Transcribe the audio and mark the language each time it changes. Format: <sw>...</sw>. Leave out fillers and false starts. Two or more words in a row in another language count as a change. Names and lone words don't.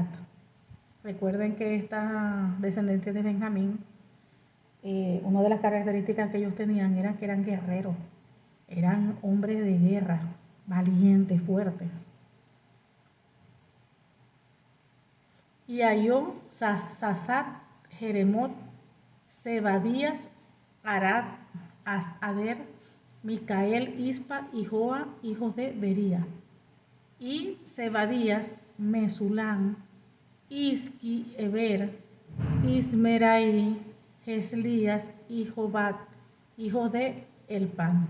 <es>Recuerden que esta descendiente de Benjamín, una de las características que ellos tenían era que eran guerreros, eran hombres de guerra, valientes, fuertes. Y halló Sasat, Jeremot, Zebadías, Arad, Ader, Micael, Ispa y Joa, hijos de Bería. Y Zebadías, Mesulán, Isqui, Eber, Ismerai, Geslías y Jobat, hijos de Elpan.</es>